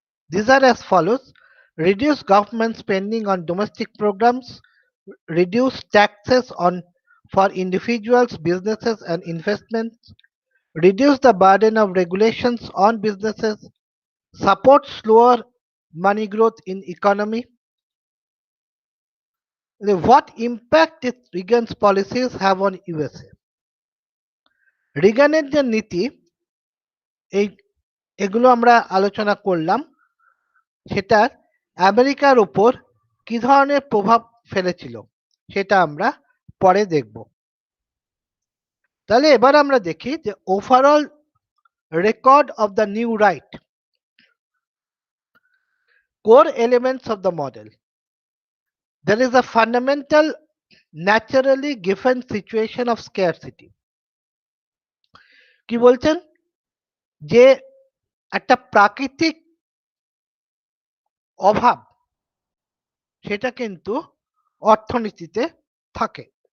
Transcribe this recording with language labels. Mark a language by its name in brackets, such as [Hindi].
[English] These are as follows: reduce government spending on domestic programs, reduce taxes for individuals, businesses, and investments, reduce the burden of regulations on businesses, support slower money growth in economy. What impact did Reagan's policies have on USA? [Bangla] রিগানের যে নীতি, এগুলো আমরা আলোচনা করলাম, সেটা আমেরিকার উপর কি ধরনের প্রভাব ফেলেছিল সেটা আমরা পরে দেখব। তাহলে এবার আমরা দেখি যে overall record of the new right, core elements of the model. [English] There is a fundamental naturally given situation of scarcity. [Bangla] কি বলছেন? যে একটা প্রাকৃতিক অভাব সেটা কিন্তু অর্থনীতিতে থাকে।